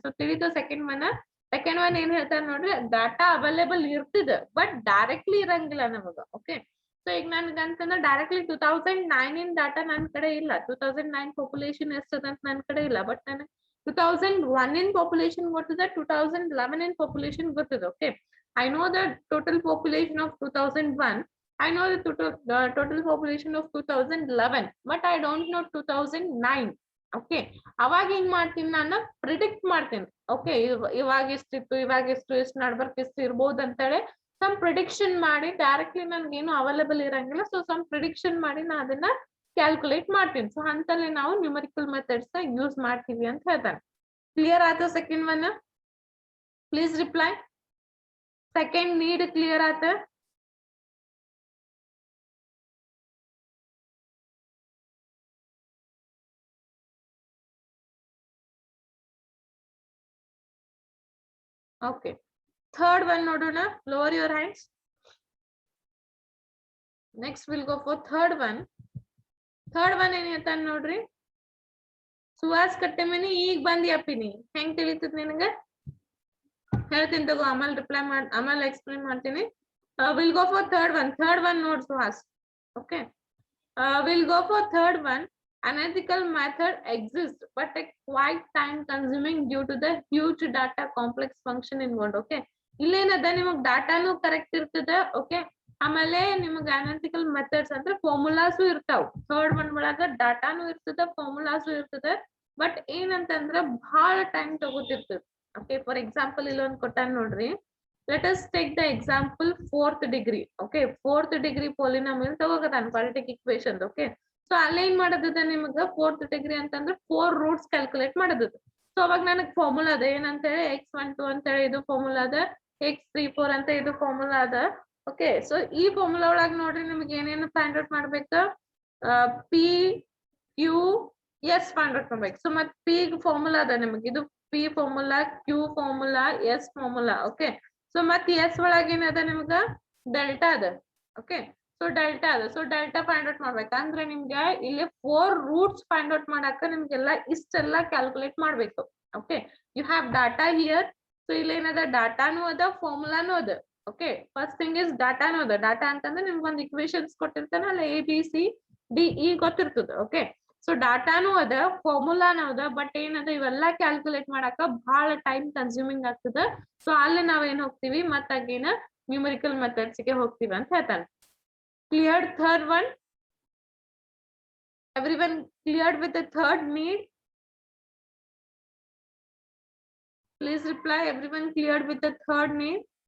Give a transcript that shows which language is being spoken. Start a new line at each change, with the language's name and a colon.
Kannada: So ತಿಳಿದು second one ಏನ್ ಹೇಳ್ತಾನೆ ನೋಡ್ರಿ, ಡಾಟಾ ಅವೈಲೇಬಲ್ ಇರ್ತದ ಬಟ್ ಡೈರೆಕ್ಟ್ಲಿ ಇರಂಗಿಲ್ಲ ನಮಗ. ಓಕೆ, ಸೊ ಈಗ ನನ್ಗೆ ಅಂತಂದ್ರೆ ಡೈರೆಕ್ಟ್ಲಿ 2009 ಇನ್ ಡಾಟಾ ನನ್ ಕಡೆ ಇಲ್ಲ, 2009 ಪಾಪ್ಯುಲೇಷನ್ ಎಷ್ಟದ ಅಂತ ನನ್ ಕಡೆ ಇಲ್ಲ, ಬಟ್ ನನಗೆ 2001 ಇನ್ ಪಾಪ್ಯುಲೇಷನ್ ಗೊತ್ತದ, 2011 ಇನ್ ಪಾಪ್ಯುಲೇಷನ್ ಗೊತ್ತದ.
English: Okay, I know the total population of 2001. I know the total population of 2011, but I don't know 2009.
Kannada: Okay, ಅವಾಗ ಏನ್ ಮಾಡ್ತೀನಿ, ನಾನು ಪ್ರಿಡಿಕ್ಟ್ ಮಾಡ್ತೀನಿ. ಓಕೆ, ಇವಾಗ ಎಷ್ಟಿತ್ತು, ಇವಾಗ ಎಷ್ಟು ನಡ್ಬರ್ಕ್ ಎಷ್ಟು ಇರ್ಬೋದು ಅಂತೇಳಿ ಸಮ್ ಪ್ರಿಡಿಕ್ಷನ್ ಮಾಡಿ, ಡೈರೆಕ್ಟ್ಲಿ ನನ್ಗೇನು ಅವೈಲೇಬಲ್ ಇರಂಗಿಲ್ಲ, ಸೊ ಸಮ್ ಪ್ರಿಡಿಕ್ಷನ್ ಮಾಡಿ ನಾ ಅದನ್ನ ಕ್ಯಾಲ್ಕುಲೇಟ್ ಮಾಡ್ತೀನಿ. ಸೊ ಅಂತಲ್ಲಿ ನಾವು ನ್ಯೂಮರಿಕಲ್ ಮೆಥಡ್ಸ್ ಯೂಸ್ ಮಾಡ್ತೀವಿ ಅಂತ ಹೇಳ್ತಾನೆ. ಕ್ಲಿಯರ್ ಆಯ್ತು second one?
English: Please reply.
Kannada: Second need clear ಆತ?
English: okay, third one
Kannada: ನೋಡೋಣ.
English: Lower your hands. Next will go for third one.
Kannada: Third one ಏನ್ ಹೇಳ್ತಾನೆ ನೋಡ್ರಿ, ಸುಹಾಸ್ ಕಟ್ಟೆಮನಿ ಈಗ ಬಂದಿ ಅಪ್ಪಿನಿ, ಹೆಂಗ್ ತಿಳಿತದ ನಿನಗ? ಹೇಳ್ತೀನಿ ತಗೋ, ಆಮೇಲೆ ರಿಪ್ಲೈ ಮಾಡಿ, ಆಮೇಲೆ ಎಕ್ಸ್ಪ್ಲೇನ್ ಮಾಡ್ತೀನಿ.
English: Will go for third one.
Kannada: Third one ನೋಡ್ Suhas. Okay, will go for third one.
English: Unethical method exists, but a quite time consuming due to the huge data complex function involved.
Kannada: Okay, ಇಲ್ಲೇನದ ನಿಮಗೆ ಡಾಟಾನು correct ಇರ್ತದೆ. Okay, ಆಮೇಲೆ ನಿಮಗೆ analytical methods ಅಂದ್ರೆ formulas ಇರ್ತಾವ. Third one ಒಳಗ ಡಾಟಾನು ಇರ್ತದ, formulas ಇರ್ತದೆ. But ಏನಂತಂದ್ರ ಬಹಳ ಟೈಮ್ ತಗೋತಿರ್ತದೆ. ಓಕೆ, ಫಾರ್ ಎಕ್ಸಾಂಪಲ್ ಇಲ್ಲೊಂದು ಕೊಟ್ಟಾನ ನೋಡ್ರಿ.
English: let us take the example fourth degree. Okay, fourth degree polynomial
Kannada: ತಗೋಕತಾನ
English: quadratic equation.
Kannada: Okay, so ಅಲ್ಲೇ ಏನ್ ಮಾಡೋದಿದೆ ನಿಮ್ಗ ಫೋರ್ತ್ ಡಿಗ್ರಿ ಅಂತಂದ್ರೆ 4 ರೂಟ್ಸ್ ಕ್ಯಾಲ್ಕುಲೇಟ್ ಮಾಡೋದಿದೆ. ಸೊ ಅವಾಗ ನನಗೆ ಫಾರ್ಮುಲಾ ಅದ ಏನಂತ ಹೇಳಿ x12 ಅಂತ ಹೇಳಿ ಇದು ಫಾರ್ಮುಲಾ ಅದ, x34 ಅಂತ ಇದು ಫಾರ್ಮುಲಾ ಅದ. ಓಕೆ, ಸೊ ಈ ಫಾರ್ಮುಲಾ ಒಳಗ ನೋಡ್ರಿ ನಿಮ್ಗೆ ಏನೇನು ಫೈಂಡ್ ಔಟ್ ಮಾಡ್ಬೇಕ, P Q S find out ಮಾಡ್ಬೇಕು. ಸೊ ಮತ್ ಪಿ ಫಾರ್ಮುಲಾ ಅದ ನಿಮ್ಗೆ, ಇದು P formula, Q formula, S formula. Okay, so ಮತ್ ಎಸ್ ಒಳಗ ಏನದ ನಿಮ್ಗ ಡೆಲ್ಟಾ ಅದ. ಓಕೆ, ಸೊ ಡೆಲ್ಟಾ ಅದ. ಸೊ ಡೆಲ್ಟಾ ಫೈಂಡ್ ಔಟ್ ಮಾಡ್ಬೇಕಂದ್ರೆ ನಿಮ್ಗೆ ಇಲ್ಲಿ 4 ರೂಟ್ಸ್ ಫೈಂಡ್ ಔಟ್ ಮಾಡಾಕ ನಿಮ್ಗೆಲ್ಲ ಇಷ್ಟೆಲ್ಲ ಕ್ಯಾಲ್ಕುಲೇಟ್ ಮಾಡ್ಬೇಕು. Okay,
English: You have data here.
Kannada: So ಇಲ್ಲಿ ಏನದ ಡಾಟಾನು ಅದ, ಫಾರ್ಮುಲಾನು ಅದ. ಓಕೆ,
English: first thing is
Kannada: ಡಾಟಾನು ಅದ. ಡಾಟಾ ಅಂತಂದ್ರೆ ನಿಮ್ಗೆ ಒಂದು ಇಕ್ವೇಶನ್ಸ್ ಕೊಟ್ಟಿರ್ತಾನ, ಅಲ್ಲ ABCDE ಗೊತ್ತಿರ್ತದ. ಓಕೆ, ಸೊ ಡಾಟಾನು ಅದ, ಫಾರ್ಮುಲಾನು ಅದ. ಬಟ್ ಏನದ ಇವೆಲ್ಲ ಕ್ಯಾಲ್ಕುಲೇಟ್ ಮಾಡಾಕ ಬಹಳ ಟೈಮ್ ಕನ್ಸ್ಯೂಮಿಂಗ್ ಆಗ್ತದ. ಸೊ ಅಲ್ಲಿ ನಾವೇನ್ ಹೋಗ್ತೀವಿ ಮತ್ತಾಗೇನ ನ್ಯೂಮರಿಕಲ್ ಮೆಥಡ್ಸ್ ಗೆ ಹೋಗ್ತೀವಿ ಅಂತ ಹೇಳ್ತಾನೆ.
English: Cleared third one? Everyone cleared with the third need? Please reply. Everyone cleared with the third need?